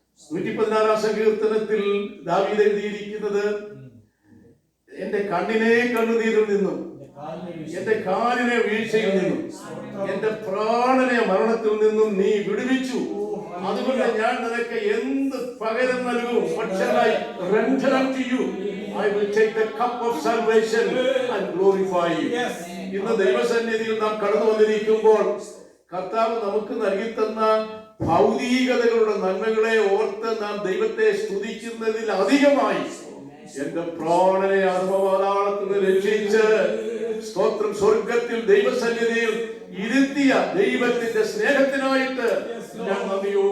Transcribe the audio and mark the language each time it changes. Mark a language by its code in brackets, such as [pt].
[ml] 116-ാം സങ്കീർത്തനത്തിൽ ദാവീദ് എഴുതിയിരിക്കുന്നത്, എന്റെ കണ്ണിനെ കണ്ണുനീരിൽ നിന്നും എന്റെ കാലിനെ വീഴ്ചയിൽ നിന്നും എന്റെ പ്രാണനെ മരണത്തിൽ നിന്നും നീ വിടുവിച്ചു. അതുകൊണ്ട് ഞാൻ നിനക്ക് എന്ത് പകരം നൽകും? [en] What shall I render unto you? I will take the cup of salvation and glorify you. [ml] ഇന്ന് ദൈവസന്നിധിയിൽ നാം കടന്നു വന്നിരിക്കുമ്പോൾ കർത്താവ് നമുക്ക് നൽകി തന്ന ഭൗതികതകളുടെ നന്മകളെ ഓർത്ത് നാം ദൈവത്തെ സ്തുതിക്കുന്നതിൽ അധികമായി എന്റെ പ്രാണനെ അധമപാതാളത്തിൽ നിന്ന് രക്ഷിച്ച് സ്തോത്രം സ്വർഗത്തിൽ ദൈവസന്നിധിയിൽ ഇരുത്തിയ ദൈവത്തിന്റെ സ്നേഹത്തിനായിട്ട് ഞാൻ നന്ദി